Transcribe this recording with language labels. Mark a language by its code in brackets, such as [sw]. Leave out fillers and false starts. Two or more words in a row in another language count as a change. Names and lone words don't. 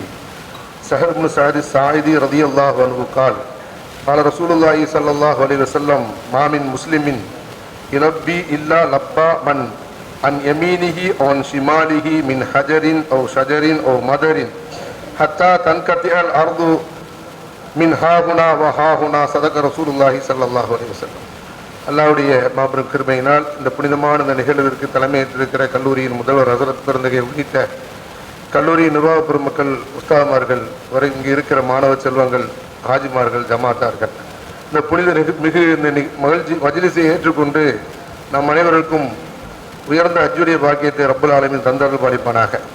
[ar] سهل بن سعد الساعدي رضي الله عنه قال قال رسول الله صلى الله عليه وسلم ما من مسلم يلبي إلا لبى من عن يمينه أو عن شماله من حجر أو شجر أو مدر حتى تنقطع الأرض من ها هنا وها هنا. صدق رسول الله صلى الله عليه وسلم. [ta] அல்லாஹ்வுடைய மாபெரும் கிருபையினால் இந்த புனிதமான இந்த நிகழ்விற்கு தலைமையேற்றிருக்கிற கல்லூரியின் முதல்வர் ஹசரத் பெருந்தகை உள்ளிட்ட கல்லூரி நிர்வாக பெருமக்கள், உஸ்தாதுமார்கள், வரை இங்கு இருக்கிற மாணவ செல்வங்கள், ஹாஜிமார்கள், ஜமாத்தார்கள், இந்த புனித மிகு இந்த மகிழ்ச்சி மஜ்லிஸை ஏற்றுக்கொண்டு நம் அனைவருக்கும் உயர்ந்த ஹஜ்ஜுடைய பாக்கியத்தை [ar] رب العالمين [ta] தந்தருள் பாலிப்பானாக.